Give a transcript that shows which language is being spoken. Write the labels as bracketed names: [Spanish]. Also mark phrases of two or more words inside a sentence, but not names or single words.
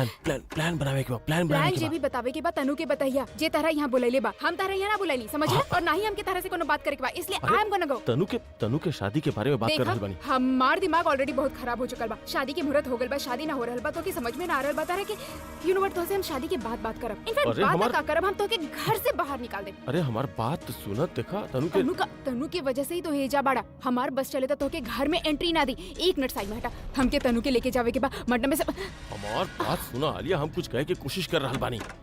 [Bhojpuri] प्लान बनावे के बा, प्लान बनावे प्लान के जे बा। भी बतावे के बा तनु के बताइया जे तरह यहाँ बुलैले बा हम तरह यहाँ ना बुलैली समझला और ना ही हमके तरह से कोनो बात करे के बा इसलिए अरे, [English] I am gonna go [Bhojpuri] तनु के शादी के बारे में बात कर देखा रहल बानी। हमार दिमाग ऑलरेडी बहुत खराब हो चुकल बा शादी के मुहूर्त हो गल बा शादी ना हो रहल बा तो के समझ में ना आ रहल बा तारे के [English] you know what [Bhojpuri] तो से हम शादी के बाद बात करब इनफैक्ट अरे बात हमार- का करब हम तो के घर से बाहर निकाल दे अरे हमार बात सुनत देखा तनु की वजह से ही तो हेजा बाड़ा हमार बस चले तो के घर में एंट्री ना दी एक मिनट साइड में हटा हमके तनु के लेके जावे के बा मर्डम में से हमार बात सुना आलिया, हम कुछ कहे के कोशिश कर रहल बानी।